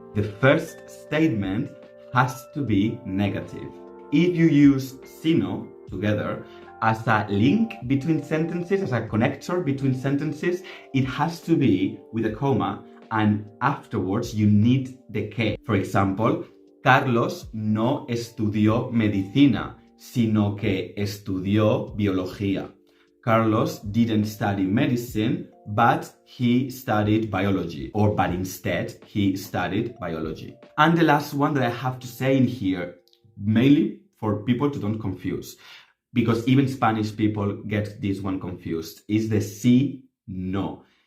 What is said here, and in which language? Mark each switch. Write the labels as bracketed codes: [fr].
[en] The first statement has to be negative. If you use sino, together, as a link between sentences, as a connector between sentences, it has to be with a comma, and afterwards you need the que. For example, [es] Carlos no estudió medicina, sino que estudió biología. [en] Carlos didn't study medicine, but he studied biology. But instead, he studied biology. And the last one that I have to say in here, mainly for people to don't confuse, because even Spanish people get this one confused, is the si, no.